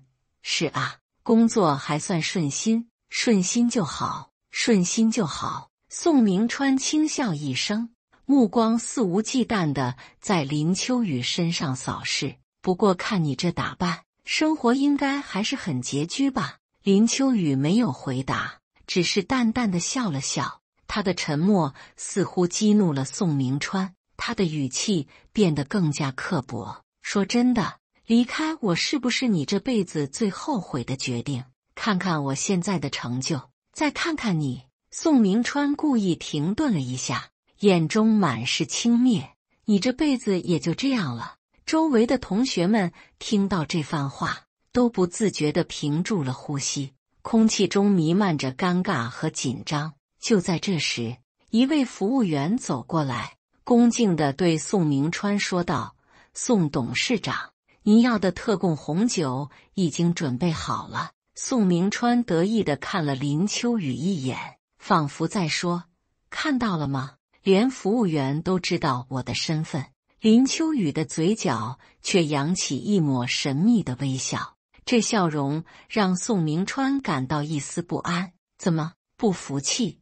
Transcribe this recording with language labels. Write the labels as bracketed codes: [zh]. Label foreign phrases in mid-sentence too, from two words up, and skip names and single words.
[zh] 是啊，工作還算順心，順心就好，順心就好。宋明川輕笑一聲，目光肆無忌憚地在林秋雨身上掃視。不過看你這打扮，生活應該還是很拮據吧？林秋雨沒有回答，只是淡淡地笑了笑。他的沉默似乎激怒了宋明川，他的語氣變得更加刻薄。說真的，離開我是不是你這輩子最後悔的決定？看看我現在的成就，再看看你。宋明川故意停頓了一下，眼中滿是輕蔑。你這輩子也就這樣了。周圍的同學們聽到這番話，都不自覺地屏住了呼吸，空氣中彌漫着尷尬和緊張。就在這時，一位服務員走過來， 恭敬地對宋明川說道：“宋董事長，您要的特供紅酒已經準備好了。” 宋明川得意地看了林秋雨一眼，仿佛在說：“看到了嗎？連服務員都知道我的身份。”林秋雨的嘴角卻揚起一抹神秘的微笑，這笑容讓宋明川感到一絲不安。“怎麼，不服氣？”